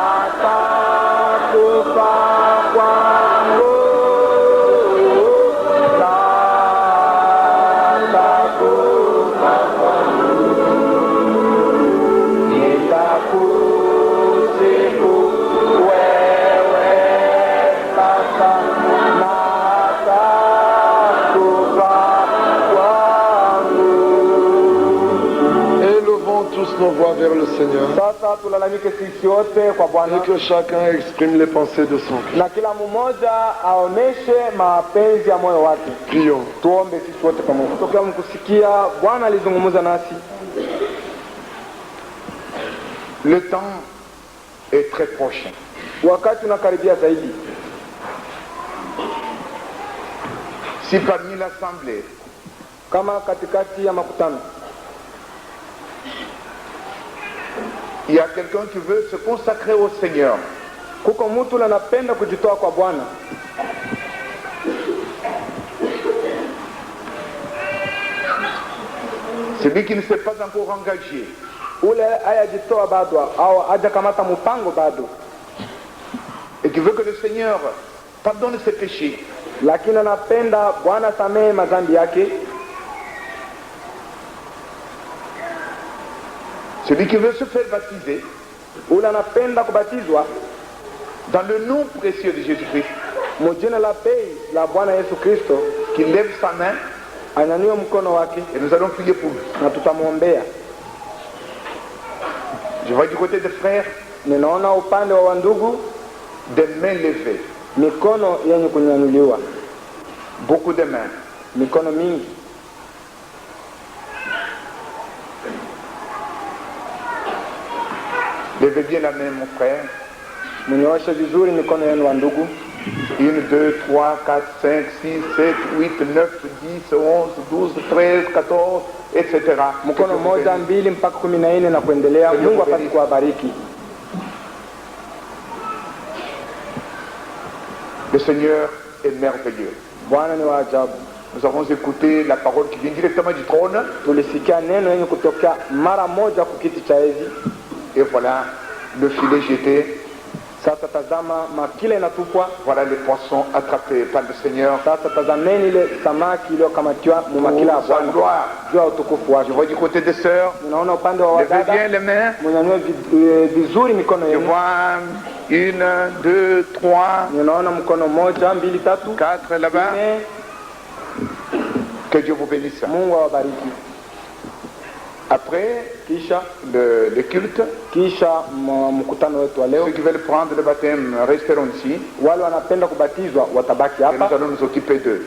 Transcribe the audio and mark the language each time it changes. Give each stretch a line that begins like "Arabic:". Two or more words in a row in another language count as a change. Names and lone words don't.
Swahili: takufa kwangu, takufa kwangu, nitakusifu wewe sasa na takufa kwangu.
French: Élevons tous nos voix vers le Seigneur.
Swahili: Sasa tulalamike sisi wote kwa Bwana,
French: Et que chacun exprime les pensées de son cœur.
Swahili: na kila mmoja aoneshe mapenzi ya moyo wake.
French: Prions.
Swahili: Tuombe sisi wote pamoja. Tokea mkusikia Bwana alizungumza nasi.
French: Le temps est très proche.
Swahili: Wakati unakaribia zaidi.
French: Si parmi l'assemblée,
Swahili: Kama katikati ya makutano
French: il y a quelqu'un qui veut se consacrer au Seigneur,
Swahili: kuko mtu anapenda kujitoa kwa Bwana,
French: celui qui ne s'est pas encore engagé,
Swahili: ule hayajitoa bado au hajakamata mpango bado,
French: et qui veut que le Seigneur pardonne ses péchés,
Swahili: lakini anapenda Bwana samehe madhambi yake,
French: celui qui veut se faire baptiser
Swahili: ule anapenda kubatizwa
French: dans le nom précieux de Jésus-Christ,
Swahili: mujina la bei la Bwana Yesu Kristo,
French: qui lève sa main
Swahili: anyanyue mkono wake
French: et nous allons prier pour lui.
Swahili: na tutamwombea.
French: Je vois du côté des frères
Swahili: Ninaona upande wa wandugu
French: des mains levées,
Swahili: mikono yenye kunyanyuliwa,
French: beaucoup de mains.
Swahili: mikono mingi.
French: Levez bien la main, mon frère.
Swahili: Mnyooshe vizuri mikono yenu wa ndugu.
French: 1, 2, 3, 4, 5, 6, 7, 8, 9, 10, 11, 12, 13, 14, etc.
Swahili: Mkono moja, mbili mpaka 14 na kuendelea. Mungu apate kuwabariki.
French: Le Seigneur est merveilleux.
Swahili: Bwana ni wa ajabu.
French: Nous avons écouté la parole qui vient directement du trône.
Swahili: Tulisikia neno yenye kutokea mara moja kukiti cha enzi.
French: Et voilà le filet jeté.
Swahili: Sasa tazama makila inatupwa.
French: Voilà les poissons attrapés par le Seigneur.
Swahili: Sasa tazameni ile samaki iliyokamatiwa mu makila ya
French: Pour sa
Swahili: Bwana.
French: gloire.
Swahili: Juu ya utukufu wake.
French: Je vois du côté des sœurs.
Swahili: Ninaona upande wa
French: Levez bien
Swahili: wadada.
French: les mains.
Swahili: Mnyanyue vizuri mikono
French: Je
Swahili: yenu.
French: vois 1, 2, 3,
Swahili: Ninaona mkono moja, mbili, tatu,
French: 4 là-bas.
Swahili: nne.
French: Que Dieu vous bénisse.
Swahili: Mungu awabariki.
French: Après
Swahili: Kisha
French: le culte,
Swahili: mkutano wetu wa leo,
French: ceux qui veulent prendre le baptême resteront ici.
Swahili: wale wanapenda kubatizwa watabaki
French: Et
Swahili: hapa
French: nous allons nous occuper d'eux.